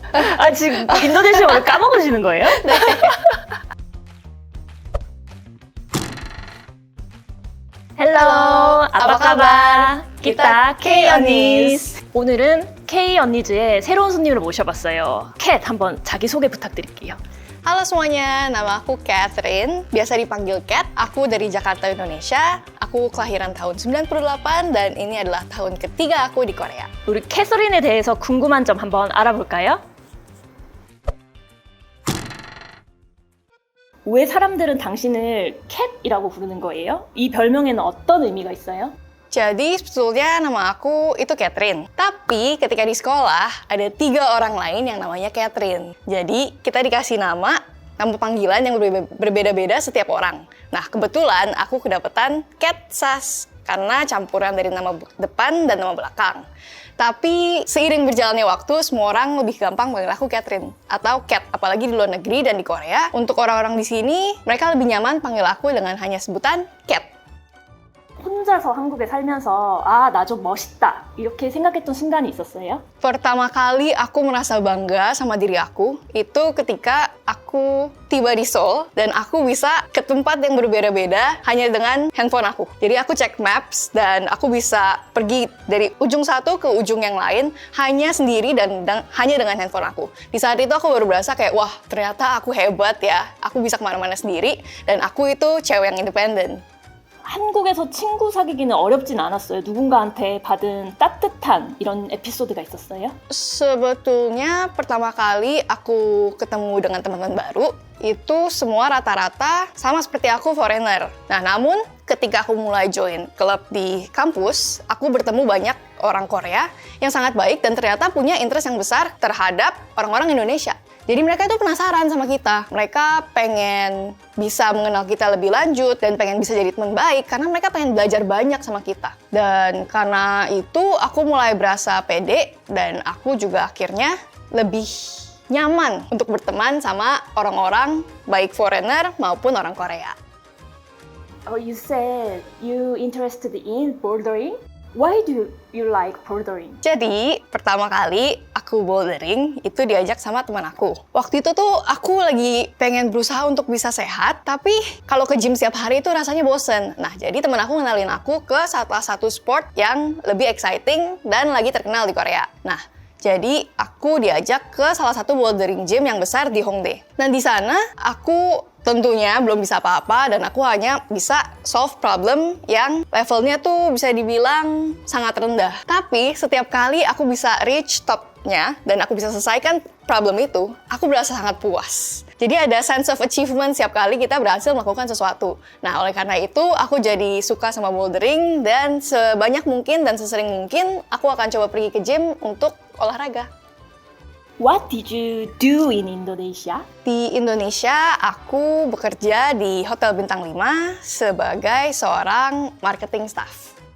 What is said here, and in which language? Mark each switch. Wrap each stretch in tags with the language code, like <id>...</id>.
<ko>아, 지금 인도네시아어를 까먹으시는 거예요? 네.</ko> <id>Hello, apa kabar? Kita K 언니즈.</id> <ko>오늘은 K 언니즈의 새로운 손님을 모셔봤어요. 캣, 한번 자기소개 부탁드릴게요.</ko> <id>Halo semuanya, nama aku Catherine, biasa dipanggil Cat. Aku dari Jakarta, Indonesia. Aku kelahiran tahun 98 dan ini adalah tahun ketiga aku di Korea.</id> <ko>우리 캐서린에 대해서 궁금한 점 한번 알아볼까요? 왜 사람들은 당신을 캣이라고 부르는 거예요? 이 별명에는 어떤 의미가 있어요?</ko> <id>Jadi sebetulnya nama aku itu Catherine. Tapi ketika di sekolah ada 3 orang lain yang namanya Catherine. Jadi kita dikasih nama panggilan yang berbeda-beda setiap orang. Nah kebetulan aku kedapetan Cat Sas karena campuran dari nama depan dan nama belakang. Tapi seiring berjalannya waktu, semua orang lebih gampang panggil aku Catherine atau Cat. Apalagi di luar negeri dan di Korea, untuk orang-orang di sini mereka lebih nyaman panggil aku dengan hanya sebutan Cat.</id> <ko>혼자서 한국에 살면서 아, 나 좀 멋있다 이렇게 생각했던 순간이 있었어요?</ko> <id>Pertama kali aku merasa bangga sama diri aku itu ketika aku tiba di Seoul dan aku bisa ke tempat yang berbeda-beda hanya dengan handphone aku. Jadi aku cek maps dan aku bisa pergi dari ujung satu ke ujung yang lain hanya sendiri dan hanya dengan handphone aku. Di saat itu aku baru berasa kayak wah ternyata aku hebat ya, aku bisa kemana-mana sendiri dan aku itu cewek yang independen.</id> <ko>한국에서 친구 사귀기는 어렵진 않았어요? 누군가한테 받은 따뜻한 이런 에피소드가 있었어요?</ko> <id>Sebetulnya pertama kali aku ketemu dengan teman-teman baru itu semua rata-rata sama seperti aku foreigner. Nah namun ketika aku mulai join klub di kampus, aku bertemu banyak orang Korea yang sangat baik dan ternyata punya interest yang besar terhadap orang-orang Indonesia. Jadi mereka itu penasaran sama kita. Mereka pengen bisa mengenal kita lebih lanjut dan pengen bisa jadi teman baik karena mereka pengen belajar banyak sama kita. Dan karena itu aku mulai berasa pede dan aku juga akhirnya lebih nyaman untuk berteman sama orang-orang baik foreigner maupun orang Korea.</id> <en>Oh, you said you interested in bouldering? Why do you like bouldering?</en> <id>Jadi, pertama kali aku bouldering itu diajak sama teman aku. Waktu itu tuh aku lagi pengen berusaha untuk bisa sehat, tapi kalau ke gym setiap hari itu rasanya bosen. Nah, jadi teman aku ngenalin aku ke salah satu sport yang lebih exciting dan lagi terkenal di Korea. Nah, jadi aku diajak ke salah satu bouldering gym yang besar di Hongdae. Dan di sana aku tentunya belum bisa apa-apa dan aku hanya bisa solve problem yang levelnya tuh bisa dibilang sangat rendah. Tapi setiap kali aku bisa reach topnya dan aku bisa selesaikan problem itu, aku berasa sangat puas. Jadi ada sense of achievement setiap kali kita berhasil melakukan sesuatu. Nah oleh karena itu aku jadi suka sama bouldering dan sebanyak mungkin dan sesering mungkin aku akan coba pergi ke gym untuk olahraga.</id> <en>What did you do in Indonesia?</en> <id>Di Indonesia, aku bekerja di Hotel Bintang 5 sebagai seorang marketing staff.</id>